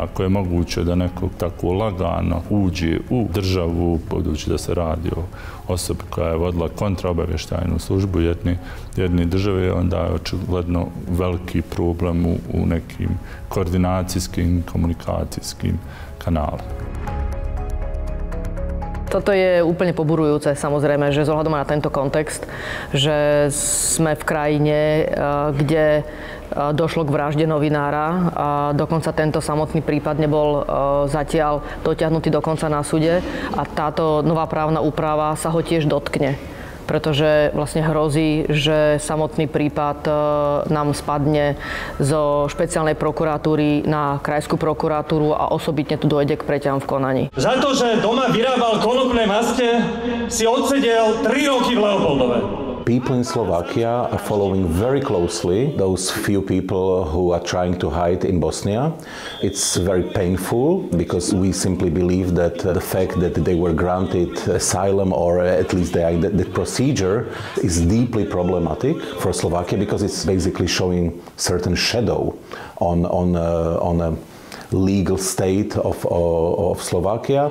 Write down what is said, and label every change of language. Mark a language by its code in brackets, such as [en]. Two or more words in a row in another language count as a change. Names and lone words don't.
[bs] Ako je moguće da neko tako lagano uđe u državu, budući da se radi o osobi koja je vodila kontraobavještajnu službu jedne države, onda je očigledno veliki problem u nekim koordinacijskim, komunikacijskim kanalima. [sk] Toto je úplne poburujúce, samozrejme, že zohľadom na tento kontext, že sme v krajine, kde došlo k vražde novinára a dokonca tento samotný prípad nebol zatiaľ dotiahnutý dokonca na súde a táto nová právna úprava sa ho tiež dotkne. Pretože vlastne hrozí, že samotný prípad nám spadne zo špeciálnej prokuratúry na krajskú prokuratúru a osobitne tu dojde k preťahom v konaní. Za to, že doma vyrábal konopné maste, si odsedel 3 roky v Leopoldove. [en] People in Slovakia are following very closely those few people who are trying to hide in Bosnia. It's very painful because we simply believe that the fact that they were granted asylum, or at least the procedure, is deeply problematic for Slovakia because it's basically showing certain shadow on a legal state of Slovakia.